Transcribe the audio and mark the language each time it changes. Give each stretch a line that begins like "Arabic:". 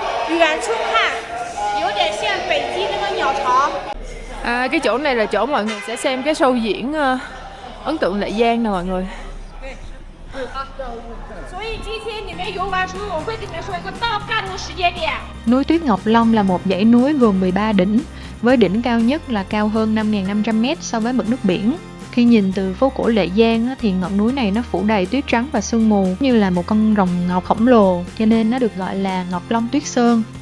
Chinese: 远处看有点像北京那个鸟巢。
Vietnamese: Cái chỗ này là chỗ mọi người sẽ xem cái show diễn ấn tượng Lệ Giang nè mọi người.
Chinese: 所以今天你们游完之后，我会给你们说一个到干的时间点。
Vietnamese: Núi Tuyết Ngọc Long là một dãy núi gồm 13 đỉnh, với đỉnh cao nhất là cao hơn 5.500m so với mực nước biển. Khi nhìn từ phố cổ Lệ Giang á, thì ngọn núi này nó phủ đầy tuyết trắng và sương mù như là một con rồng ngọc khổng lồ, cho nên nó được gọi là Ngọc Long Tuyết Sơn.